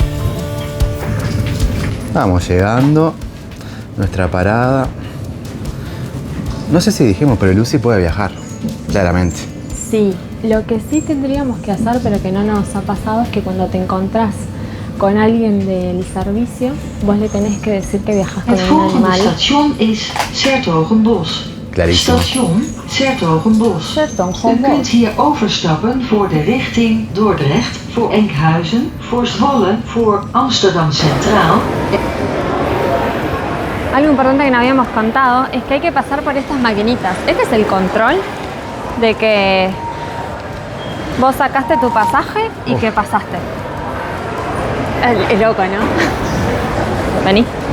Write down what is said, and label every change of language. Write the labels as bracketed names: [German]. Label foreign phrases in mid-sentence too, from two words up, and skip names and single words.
[Spanish] Vamos llegando, nuestra parada. No sé si dijimos, pero Lucy puede viajar, claramente. Sí, lo que sí tendríamos que hacer, pero que no nos ha pasado, es que cuando te encontrás con alguien del servicio, vos le tenés que decir que viajas con [Dutch] Het [Spanish] un [Dutch] volgende [Spanish] animal. [Dutch] station is 's-Hertogenbosch. [Spanish] Clarísimo. [Dutch] Station 's-Hertogenbosch. 's-Hertogenbosch. U kunt hier overstappen voor de richting Dordrecht, voor Enkhuizen, voor Zwolle, voor Amsterdam Centraal. [Spanish] Algo importante que no habíamos contado es que hay que pasar por estas maquinitas. Este es el control de que vos sacaste tu pasaje y que pasaste. Es loco, ¿no? Vení.